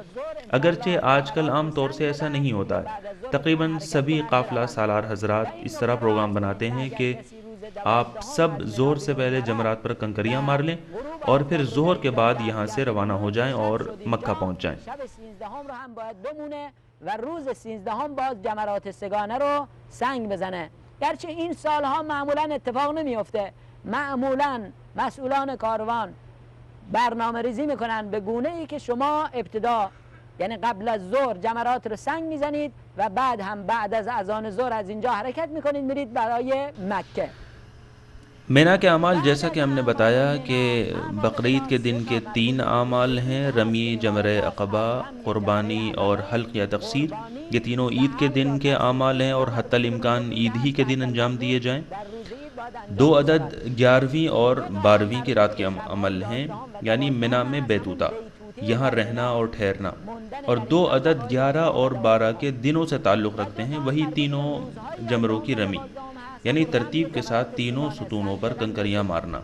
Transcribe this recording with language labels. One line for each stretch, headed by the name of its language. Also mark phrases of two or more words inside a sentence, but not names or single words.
Urdu: اگرچہ آج کل عام طور سے ایسا نہیں ہوتا ہے، تقریباً سبھی قافلہ سالار حضرات اس طرح پروگرام بناتے ہیں کہ آپ سب ظہر سے پہلے جمرات پر کنکریاں مار لیں اور پھر ظہر کے بعد یہاں سے روانہ ہو جائیں اور مکہ پہنچ جائیں۔
Persian: و روز 13 باز جمرات سگانه رو سنگ بزنه. گرچه این سالها معمولا اتفاق نمیفته، معمولا مسئولان کاروان برنامه ریزی میکنن به گونه ای که شما ابتدا یعنی قبل از ظهر جمرات رو سنگ میزنید و بعد هم بعد از اذان ظهر از اینجا حرکت میکنید میرید برای مکه۔
Urdu: مینا کے اعمال جیسا کہ ہم نے بتایا کہ بقرعید کے دن کے 3 اعمال ہیں، رمی، جمرہ عقبہ، قربانی اور حلق یا تقصیر۔ یہ تینوں عید کے دن کے اعمال ہیں اور حتی الامکان عید ہی کے دن انجام دیے جائیں۔ 2 عدد 11ویں اور 12ویں کی رات کے عمل ہیں، یعنی منا میں بیتوتا، یہاں رہنا اور ٹھہرنا، اور 2 عدد 11 اور 12 کے دنوں سے تعلق رکھتے ہیں، وہی تینوں جمروں کی رمی، یعنی ترتیب کے ساتھ تینوں ستونوں پر کنکریاں مارنا۔